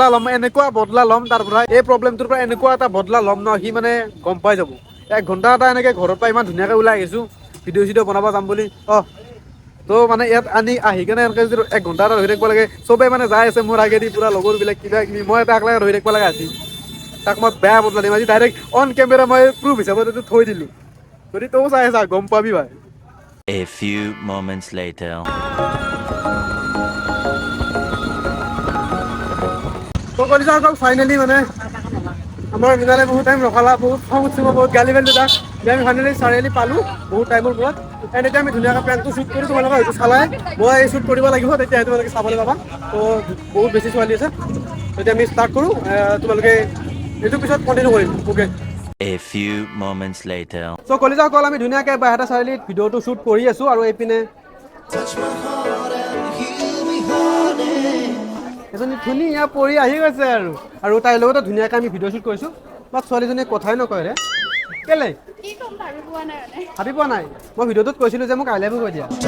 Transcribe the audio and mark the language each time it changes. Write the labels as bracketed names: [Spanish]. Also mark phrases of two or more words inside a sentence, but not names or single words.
[Assamese] ল'ম এনেকুৱা বদলা ল'ম তাৰ পৰা এই প্ৰব্লেমটোৰ পৰা এনেকুৱা এটা বদলা ল'ম ন সি মানে গম পাই যাব 1 ঘণ্টা এটা এনেকৈ ঘৰৰ পৰা ইমান ধুনীয়াকৈ ওলাই আহিছোঁ ভিডিঅ' চিডিঅ' বনাব যাম বুলি তো মানে ইয়াত আহি কেনে এনেকৈ যদি 1 ঘণ্টা এটা ৰৈ থাকিব লাগে চবেই মানে যাই আছে মোৰ আগেদি পূৰা লগৰবিলাক কিবা কিবি মই এটা একলাই ৰৈ থাকিব লগা আছিল তাক মই বেয়া বদলা দিম আজি [English] direct on camera [Assamese] মই প্ৰুফ হিচাপত এইটো থৈ দিলোঁ যদি তয়ো চাই আছা গম পাবি ভাই [English] A few moments later. [Assamese] তো কলিজাসকল ফাইনেলি মানে আমাৰ মৃণালে বহুত টাইম ৰখালা বহুত খং উঠিব বহুত গালি গালি তাক যে আমি ফাইনেলি চাৰিআলি পালোঁ বহুত টাইমৰ মূৰত এণ্ড এতিয়া আমি ধুনীয়াকৈ [English] prankটো shoot [Assamese] কৰোঁ তোমালোকে হয়তো চালাই মই শ্বুট কৰিব লাগিব তেতিয়াহে তোমালোকে চাবলৈ পাবা তো বহুত বেছি ছোৱালী আছে এতিয়া আমি ষ্টাৰ্ট কৰোঁ তোমালোকে এইটো পিছত কণ্টিনিউ কৰিম অ'কে [English] A few moments later. [Assamese] চ' কলিজাসকল আমি ধুনীয়াকৈ বাইহাটা চাৰিআলিত ভিডিঅ'টো শ্বুট কৰি আছোঁ আৰু এইপিনে এজনী ধুনীয়া পৰি আহি গৈছে আৰু তাইৰ লগতে ধুনীয়াকৈ আমি [English] video shoot [Assamese] কৰিছোঁ বাট ছোৱালীজনীয়ে কথাই নকয় ৰে কেলে ভাবি পোৱা নাই মই ভিডিঅ'টোত কৈছিলোঁ যে মোক [English] I love you [Assamese] কৈ দিয়া